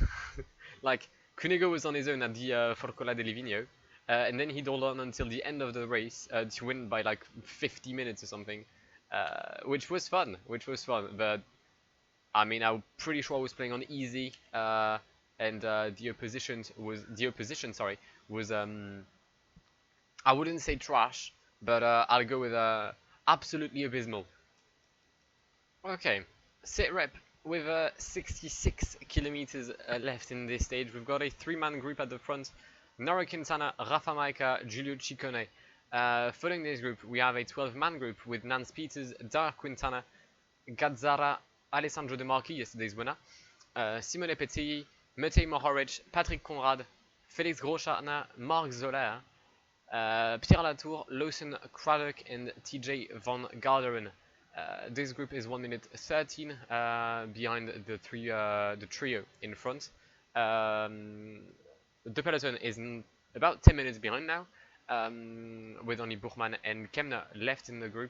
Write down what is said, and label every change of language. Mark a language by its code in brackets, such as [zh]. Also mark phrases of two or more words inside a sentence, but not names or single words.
[en] Like, Cunego was on his own at the Forcola de Livigno, and then he'd hold on until the end of the race to win by like 50 minutes or something, which was fun, but I mean, I'm pretty sure I was playing on easy, and the opposition was I wouldn't say trash, but I'll go with absolutely abysmal. Okay, sit rep with 66 kilometers left in this stage. We've got a 3-man group at the front. Nora Quintana, Rafa Maica, Giulio Ciccone. Following this group, we have a 12-man group with Nance Peters, Dar Quintana, Gazzara, Alessandro De Marchi, yesterday's winner, Simone Petilli, Matej Mohoric, Patrick Conrad, Felix Groschartner, Marc Zoller, Pierre Latour, Lawson Craddock, and TJ Van Garderen. This group is 1 minute 13 behind the trio in front. The peloton is about 10 minutes behind now, with only Buchmann and Kemner left in the group.